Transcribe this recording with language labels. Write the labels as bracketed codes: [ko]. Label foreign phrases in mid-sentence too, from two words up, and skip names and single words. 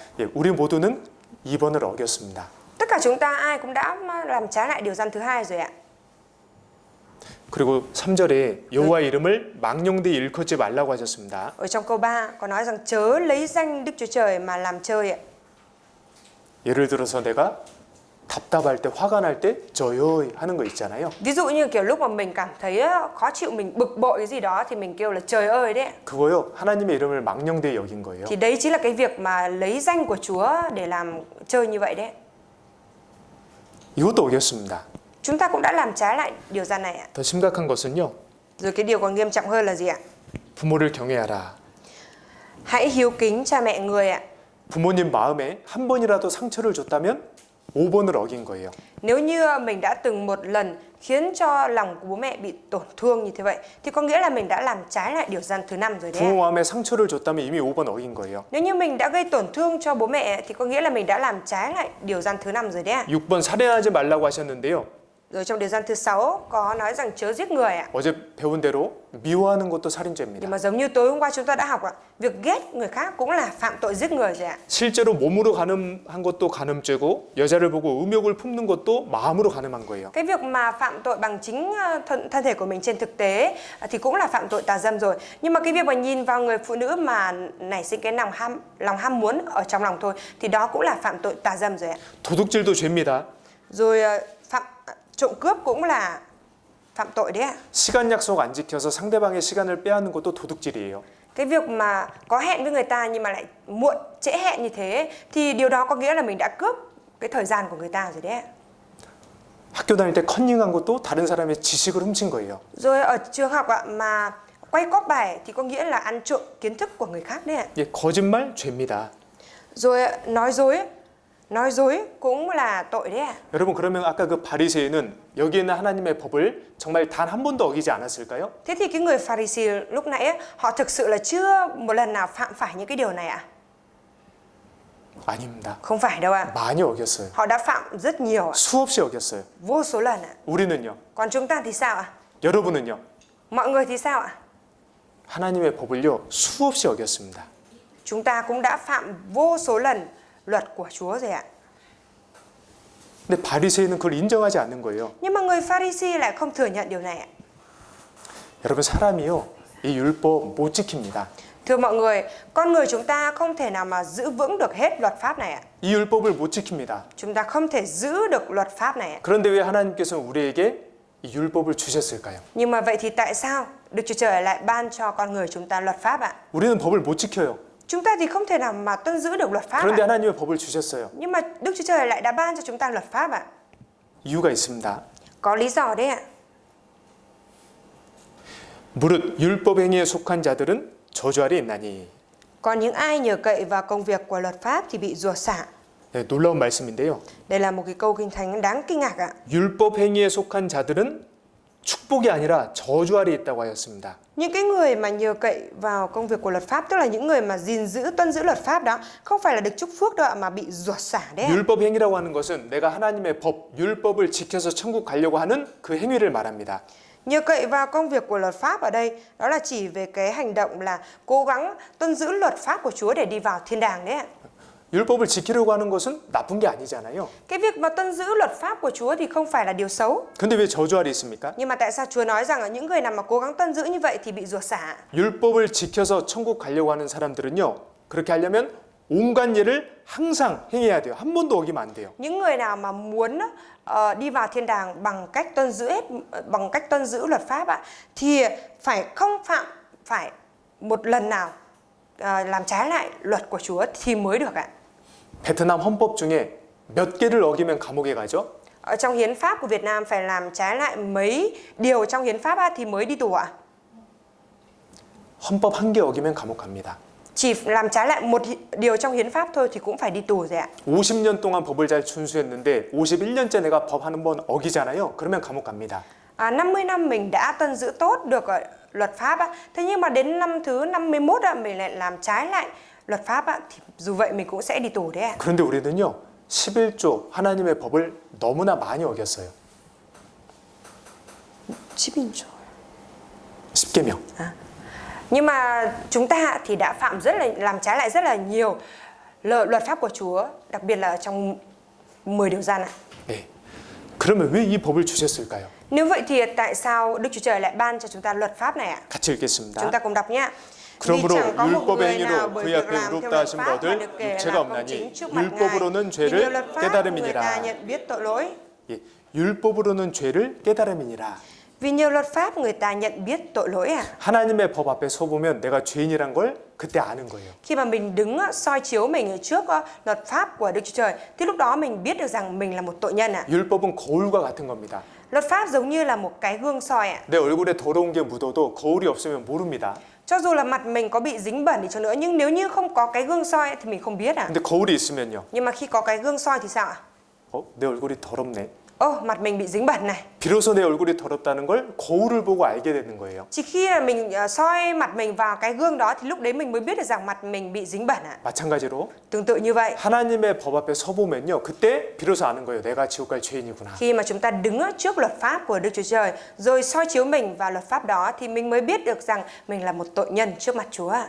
[ko] 예, 우리 모두는 2번을 어겼습니다. [vi] Tất cả chúng ta ai cũng đã làm trái lại điều răn thứ 2 rồi ạ. [ko] 그리고 3절에 여호와 이름을 망령되이 일컫지 말라고 하셨습니다. [vi] Ở trong câu 3 có nói rằng chớ lấy danh Đức Chúa Trời mà làm chơi ạ. [ko] 예를 들어서 내가 답답할 때, 화가 날 때 저요 하는 거 있잖아요. [vi] Ví dụ như kiểu lúc mà mình cảm thấy khó chịu, mình bực bội cái gì đó thì mình kêu là trời ơi đấy. [ko] 그거요, 하나님의 이름을 망령되이 여긴 거예요. [vi] Thì đấy chính là cái việc mà lấy danh của Chúa để làm chơi như vậy đấy. [ko] 이것도 어겼습니다. [vi] Chúng ta cũng đã làm trái lại điều răn này ạ. [ko] 더 심각한 것은요, [vi] Rồi cái điều còn nghiêm trọng hơn là gì ạ? [ko] 부모를 경외하라. [vi] Hãy hiếu kính cha mẹ người ạ. [ko] 부모님 마음에 한 번이라도 상처를 줬다면 5번을 어긴 거예요. [vi] Nếu như mình đã từng một lần khiến cho lòng của bố mẹ bị tổn thương như thế vậy thì có nghĩa là mình đã làm trái lại điều răn thứ 5 rồi đấy. [ko] 부모 마음에 상처를 줬다면 이미 5번 어긴 거예요. [vi] Nếu như mình đã gây tổn thương cho bố mẹ thì có nghĩa là mình đã làm trái lại điều răn thứ 5 rồi đấy. [ko] 6번 살인하지 말라고 하셨는데요. [vi] Rồi trong điều răn thứ 6 có nói rằng chớ giết người ạ. [ko] 어제 배운 대로 mi워하는 것도 [vi] Nhưng [ko] 살인죄입니다. [vi] mà giống như tối hôm qua chúng ta đã học ạ, việc ghét người khác cũng là phạm tội giết người rồi ạ. [ko] 실제로 몸으로 간음한 것도 간음죄고 여자를 보고 음욕을 품는 것도 마음으로 간음한 거예요. [vi] Cái việc mà phạm tội bằng chính thân thể của mình trên thực tế thì cũng là phạm tội tà dâm rồi. Nhưng mà cái việc mà nhìn vào người phụ nữ mà nảy sinh cái lòng ham muốn ở trong lòng thôi thì đó cũng là phạm tội tà dâm rồi ạ. [ko] 도둑질도 죄입니다. [vi] Rồi trộm cướp cũng là phạm tội đấy ạ. [ko] 시간 약속 안 지켜서 상대방의 시간을 빼앗는 것도 도둑질이에요. [vi] Cái việc mà có hẹn với người ta nhưng mà lại muộn trễ hẹn như thế thì điều đó có nghĩa là mình đã cướp cái thời gian của người ta rồi đấy ạ. [ko] 학교 다닐 때 컨닝한 것도 다른 사람의 지식을 훔친 거예요. [vi] Rồi ở trường học ạ, mà quay cóp bài thì có nghĩa là ăn trộm kiến thức của người khác đấy ạ. [ko] 예, 거짓말 죄입니다. [vi] Rồi nói dối cũng là tội đấy ạ. [ko] 여러분 그러면 아까 그 바리새인은 여기 있는 하나님의 법을 정말 단 한 번도 어기지 않았을까요? [vi] Thế thì cái người Pharisee lúc nãy ấy, họ thực sự là chưa một lần nào phạm phải những cái điều này ạ? [ko] 아닙니다. [vi] Không phải đâu ạ. [ko] 많이 어겼어요. [vi] Họ đã phạm rất nhiều ạ, [ko] 수없이 어겼어요. [vi] vô số lần ạ. [ko] 우리는요? [vi] Còn chúng ta thì sao ạ? [ko] 여러분은요? [vi] Mọi người thì sao ạ? [ko] 하나님의 법을요 수없이 어겼습니다. [vi] Chúng ta cũng đã phạm vô số lần luật của Chúa rồi ạ. [ko] 근데 바리새인은 그걸 인정하지 않는 거예요. [vi] Nhưng mà người Pharisee lại không thừa nhận điều này ạ. [ko] 여러분 사람이요 이 율법 못 지킵니다. [vi] Thưa mọi người, con người chúng ta không thể nào mà giữ vững được hết luật pháp này ạ. [ko] 이 율법을 못 지킵니다. [vi] Chúng ta không thể giữ được luật pháp này ạ. [ko] 그런데 왜 하나님께서는 우리에게 이 율법을 주셨을까요? [vi] Nhưng mà vậy thì tại sao Đức Chúa Trời lại ban cho con người chúng ta luật pháp ạ? [ko] 우리는 법을 못 지켜요. [vi] Chúng ta thì không thể nào mà tuân giữ được luật pháp [ko] 그런데 [vi] ạ. [ko] 하나님의 법을 주셨어요. [vi] Nhưng mà Đức Chúa Trời lại đã ban cho chúng ta luật pháp ạ. [ko] 이유가 있습니다. [vi] Có lý do đấy ạ. [ko] 무릇 율법 행위에 속한 자들은 저주 아래 있나니. [vi] Còn những ai nhờ cậy vào công việc của luật pháp thì bị rủa xả. [ko] 네, 놀라운 말씀인데요. [vi] Đây là một cái câu kinh thánh đáng kinh ngạc ạ. [ko] 율법 행위에 속한 자들은 축복이 아니라 저주 아래 있다고 하였습니다. [vi] Những cái người mà nhờ cậy vào công việc của luật pháp, tức là những người mà tuân giữ luật pháp đó, không phải là được chúc phước đâu ạ, mà bị rủa xả đấy ạ. [ko] 율법 행위라고 하는 것은 내가 하나님의 법, 율법을 지켜서 천국 가려고 하는 그 행위를 말합니다. [vi] Nhờ cậy vào công việc của luật pháp ở đây, đó là chỉ về cái hành động là cố gắng tuân giữ luật pháp của Chúa để đi vào thiên đàng đấy ạ. [ko] 율법을 지키려고 하는 것은 나쁜 게 아니잖아요. [vi] Cái việc mà tuân giữ luật pháp của Chúa thì không phải là điều xấu. [ko] 근데 왜 저주 아래 있습니까? [vi] Nhưng mà tại sao Chúa nói rằng là những người nào mà cố gắng tuân giữ như vậy thì bị rủa xả? [ko] 율법을 지켜서 천국 가려고 하는 사람들은요. 그렇게 하려면 온갖 예를 항상 행해야 돼요. 한 번도 어기면 안 돼요. [vi] Những người nào mà muốn đi vào thiên đàng bằng cách tuân giữ luật pháp ạ, thì không phạm phải một lần nào làm trái lại luật của Chúa thì mới được ạ. [ko] 베트남 헌법 중에 몇 개를 어기면 감옥에 가죠? [vi] Ở trong hiến pháp của Việt Nam phải làm trái lại mấy điều trong hiến pháp thì mới đi tù ạ. [ko] 헌법 한 개 어기면 감옥 갑니다. [vi] Chỉ làm trái lại một điều trong hiến pháp thôi thì cũng phải đi tù rồi ạ. [ko] 50년 동안 법을 잘 준수했는데 51년째 내가 법 한 번 어기잖아요. 그러면 감옥 갑니다. [vi] 50 năm mình đã tuân giữ tốt được luật pháp ạ. Thế nhưng mà đến năm thứ 51 mình lại làm trái lại luật pháp thì dù vậy mình cũng sẽ đi tù đấy ạ. [ko] 그런데 우리는요. 11조 하나님의 법을 너무나 많이 어겼어요. 10계명. [vi] Nhưng mà chúng ta thì đã làm trái lại rất là nhiều luật pháp của Chúa, đặc biệt là trong 10 điều răn ạ. [ko] 네. 그러면 왜 이 법을 주셨을까요? [vi] Nếu vậy thì tại sao Đức Chúa Trời lại ban cho chúng ta luật pháp này ạ? [ko] 같이 읽겠습니다. [vi] Chúng ta cùng đọc nhé. [ko] 그러므로 율법의 행위로 그의 앞에 의롭다 하심을 얻을 육체가 없나니 율법으로는 죄를 깨달음이니라. 예, 율법으로는 죄를 깨달음이니라. [vi] Vì nhiều luật pháp người ta nhận biết tội lỗi ạ. [ko] 하나님의 법 앞에 서 보면 내가 죄인이란 걸 그때 아는 거예요. [vi] Khi mà mình đứng soi chiếu mình ở trước luật pháp của Đức Chúa Trời thì lúc đó mình biết được rằng mình là một tội nhân ạ. [ko] 율법은 거울과 같은 겁니다. [vi] Luật pháp giống như là một cái gương soi ạ. [ko] 내 얼굴에 더러운 게 묻어도 거울이 없으면 모릅니다. [vi] Cho dù là mặt mình có bị dính bẩn đi chăng nữa, nhưng nếu như không có cái gương soi thì mình không biết ạ. [ko] 근데 거울이 있으면요. [vi] Nhưng mà khi có cái gương soi thì sao ạ? [ko] 내 얼굴이 더럽네. [vi] Mặt mình bị dính bẩn này. [ko] 비로소 내 얼굴이 더럽다는 걸 거울을 보고 알게 되는 거예요. [vi] Chỉ khi là mình soi mặt mình vào cái gương đó thì lúc đấy mình mới biết được rằng mặt mình bị dính bẩn ạ. [ko] 마찬가지로 [vi] Tương tự như vậy, [ko] 하나님의 법 앞에 서 보면요, 그때 비로소 아는 거예요. 내가 지옥 갈 죄인이구나. [vi] khi mà chúng ta đứng trước luật pháp của Đức Chúa Trời rồi soi chiếu mình vào luật pháp đó thì mình mới biết được rằng mình là một tội nhân trước mặt Chúa ạ.